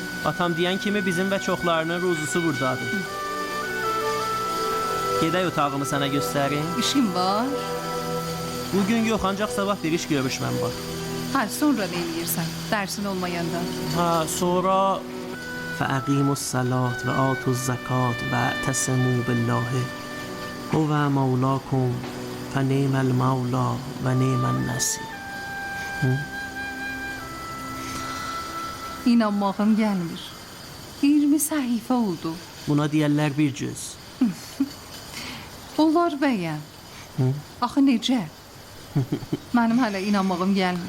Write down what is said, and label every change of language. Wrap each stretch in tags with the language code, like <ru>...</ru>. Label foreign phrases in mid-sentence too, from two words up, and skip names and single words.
<az>Atam deyən kimi bizim və çoxlarının ruzusu buradadır. Gedək otağımı sənə göstərim. İşim var. Bugün yox, ancaq sabah bir iş görüşməm var. Hə, sonra nə eləyirsən? Dərsin olmayanda. Ha, sonra</az> <ar>فَأَقِيمُوا الصَّلَاةَ وَآتُوا الزَّكَاةَ وَاعْتَصِمُوا بِاللَّهِ هُوَ مَوْلَاكُمْ فَنِعْمَ الْمَوْلَى وَنِعْمَ النَّصِيرُ.</ar> <az>İnanmağım gəlmir. 20 səhifə oldu. Buna deyərlər bir cüz. Onlar bəyəm. Axı necə? Mənim hələ inanmağım gəlmir.</az>